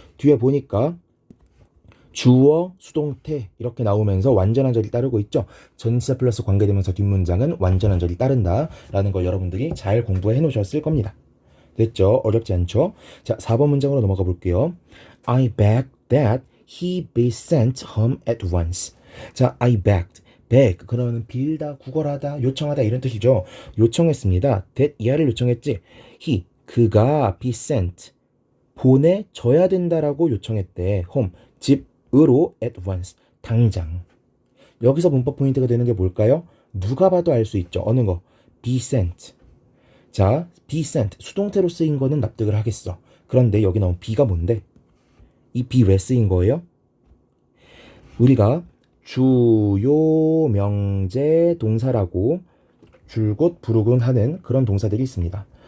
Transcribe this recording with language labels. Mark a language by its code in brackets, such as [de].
[ko] 뒤에 보니까 주어, 수동태 이렇게 나오면서 완전한 절이 따르고 있죠. 전치사 플러스 관계대명사 뒷문장은 완전한 절이 따른다 라는 걸 여러분들이 잘 공부해 놓으셨을 겁니다. 됐죠? 어렵지 않죠? 자, 4번 문장으로 넘어가 볼게요. [en] I begged that he be sent home at once. [ko] 자, [en] I begged. [ko] beg, 그러면 빌다, 구걸하다, 요청하다 이런 뜻이죠. 요청했습니다. that, 이하를 요청했지. he, 그가 [en] be sent, [ko] 보내줘야 된다라고 요청했대. home, 집으로 [en] at once, [ko] 당장. 여기서 문법 포인트가 되는 게 뭘까요? 누가 봐도 알 수 있죠. 어느 거? be sent. 자, [en] be sent, [ko] 수동태로 쓰인 거는 납득을 하겠어. 그런데 여기 나온 be가 뭔데? 이 be 왜 쓰인 거예요? 우리가 주요 명제 동사라고 줄곧 부르곤 하는 그런 동사들이 있습니다.